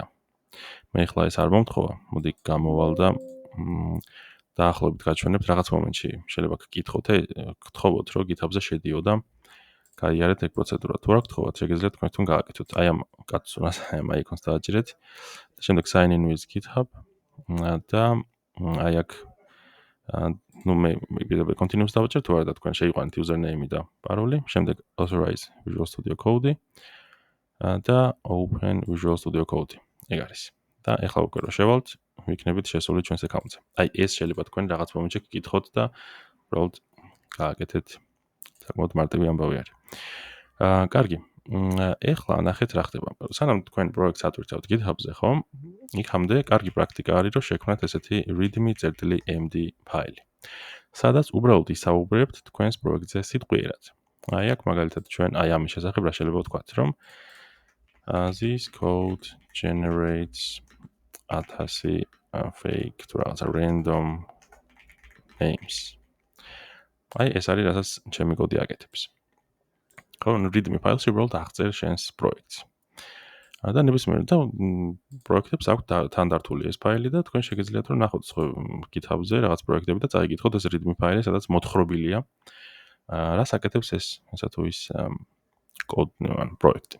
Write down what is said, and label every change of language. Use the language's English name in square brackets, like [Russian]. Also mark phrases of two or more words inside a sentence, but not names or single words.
[Georgian] მე ეხლა ეს არ მომთხოვა, მოდი გამოვალ და დაახლოებით გაჩვენებთ რაღაც მომენტში. შეიძლება გთხოვოთ, რომ GitHub-ზე შედიო და გაიარეთ ეგ პროცედურა. თუ არ გთხოვოთ, შეგიძლიათ თქვენ თვითონ გააკეთოთ. აი ამ კაცურას, აი ამ აიკონს დააჭირეთ. და შემდეგ [English] sign in with GitHub [Georgian] და აი აქ მე კიდევ continuous დავაჭერ თუ არა და თქვენ შეიყვანეთ username და paroli, შემდეგ [English] authorize Visual Studio Code [Georgian] და [English] open Visual Studio Code. [Georgian] ეგ არის. და ეხლა უკვე რო შევალთ, ვიქნებით შესული ჩვენს აკაუნტზე. აი ეს შეიძლება თქვენ რაღაც მომენტში გკითხოთ და უბრალოდ გააკეთეთ. საკმაოდ მარტივი ამბავი არის. კარგი. ეხლა ნახეთ რა ხდება. სანამ თქვენ პროექტს ატვირთავთ GitHub-ზე, ხო? იქამდე კარგი პრაქტიკა არის, რომ შექმნათ ესეთი readme.md ფაილი. სადაც უბრალოდ ისაუბრებთ თქვენს პროექტზე სიტყვიერად. აი აქ მაგალითად ჩვენ აი ამის შესახებ რა შეიძლება ვთქვათ, რომ [English] this code generates 1000 fake [Georgian] თუ რაღაცა [English] random names. [Georgian] აი ეს არის რასაც ჩემი კოდი აკეთებს. ხო, readme ფაილში უბრალოდ აღწერ შენს პროექტს. და ნებისმიერ და პროექტებს აქვს თანდართული ეს ფაილი და თქვენ შეგიძლიათ რომ ნახოთ GitHub-ზე რაღაც პროექტები და წაიგითხოთ ეს readme ფაილი, სადაც მოთხრობილია რას აკეთებს ეს ასე თუ ის პროექტი.